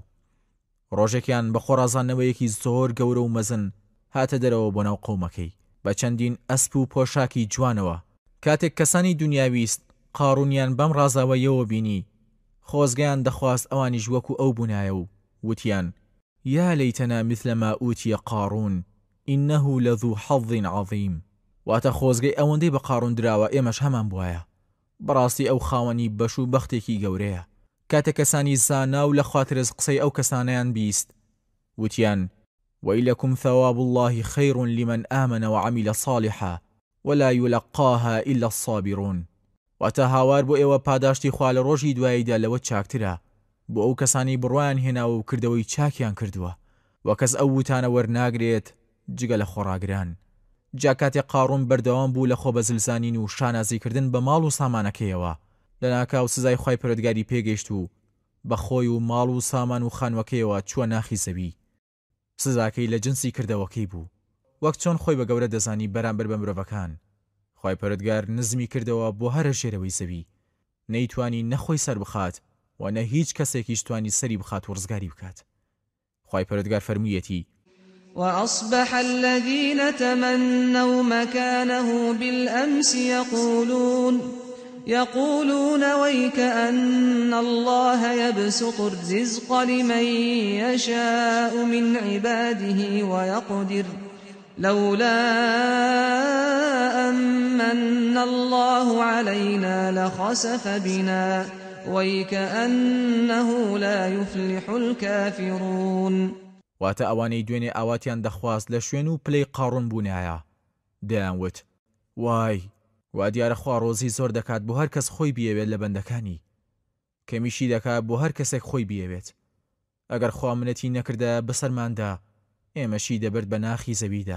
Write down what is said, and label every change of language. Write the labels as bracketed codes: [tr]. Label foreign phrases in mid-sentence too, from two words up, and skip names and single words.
[ckb] ڕۆژێکیان بە خۆڕازانەوەیەکی زۆر گەورە و مەزن هاتە دەرەوە بۆ ناو قەومەکەی بە چەندین ئەسپ و پۆشاکی جوانەوە. کاتێک کەسانی دنیاویست قاڕونیان بەم ڕازاوەیەوە بینی، خۆزگەیان دەخواست ئەوانیش وەکو ئەو بوونایە و وتیان: [ar] یا لەیتەنا مثل ما ئوتیە قاڕون ئینەه لەذو حەظ عەظیم. [ckb] واتە خۆزگەی ئەوەندەی بە قاڕون دراوە ئێمەش هەمان بوایە. بەڕاستی ئەو خاوەنی بەش و بەختێکی گەورەیە. کاتێک کەسانی زانا و لە خواترز قسەی ئەو کەسانەیان بیست، وتیان: [ar] وەیلەکم ثەواب الله خەیڕ لمن ئامن وعمل صالحا ولا يلقاها إلا الصابرون. [ckb] واتە هاوار بۆ ئێوە پاداشتی خوا لە ڕۆژی دواییدا لەوە چاکترە بۆ ئەو کەسانی بڕوایان هێناوە و کردەوەی چاکیان کردووە، و کەس ئەو وتانە وەرناگرێت جگە لە خۆڕاگران. جا کاتێک قاڕون بەردەوام بوو لە خۆبەزلزانین و شانازیکردن بە ماڵ و سامانەکەیەوە، لە ناکاو سزای خوای پەروەردگاری پێگەیشت و بە خۆی و ماڵ و سامان و خانوەکەیەوە چووە ناخی زەوی. سزاکەی لە جنسی کردەوەکەی بوو، وەک چۆن خۆی بە گەورە دەزانی بەرامبەر بە مرۆڤەکان. خوای پەروەردگار نزمی کردەوە بۆ هەرە ژێرەوەی زەوی، نەیتوانی نەخۆی سەر بخات و نە هیچ کەسێکیش توانی سەری بخات و ڕزگاری بکات. خوای پەروەردگار فەرموویەتی: [ar] وأصبح الذين تمنوا مكانه بالأمس يقولون ويكأن الله يبسط الرزق لمن يشاء من عباده ويقدر لولا أمن الله علينا لخسف بنا ويكأنه لا يفلح الكافرون. [ckb] واتە ئەوانەی دوێنێ ئاواتیان دەخواست لە شوێن و پلەی قاڕون بوونایە، دەیانوت: وای، وا دیارە خوا ڕۆزی زۆر دەکات بۆ هەر کەس خۆی بیەوێت لە بەندەکانی، کەمیشی دەکات بۆ هەر کەسێک خۆی بیەوێت. ئەگەر خوا منەتی نەکردە بەسەرماندا، ئێمەشی دەبرد بە ناخی زەویدا.